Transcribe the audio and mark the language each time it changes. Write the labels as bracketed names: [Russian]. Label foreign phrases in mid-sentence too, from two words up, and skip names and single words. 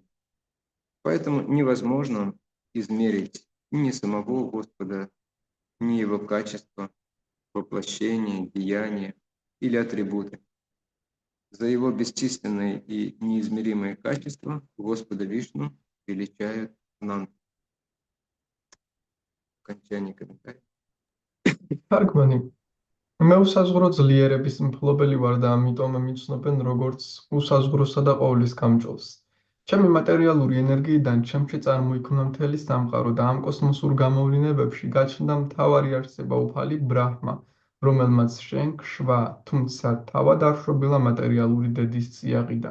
[Russian] Поэтому невозможно измерить ни самого Господа, ни его качества, воплощения, деяния или атрибуты. За его бесчисленные и неизмеримые качества Господа Вишну величают Ананта. Окончание комментария. [Georgian] თარგმანი მე უსაზღურო ძლიერების მფლობელი ვარ და ამიტომ მიცნობენ როგორც უსაზღვროსა და ყოვლის გამჭოლს. ჩემი მატერიალური ენერგიიდან ჩემში წარმოიქმნა მთელი სამყარო და ამ კოსმოსურ გამოვლინებებში გაჩნდა მთავარი არსება უფალი ბრაჰმა, რომელმაც შეენქშვა, თუმცა თავად არ შობილა მატერიალური დედის წიაღიდან.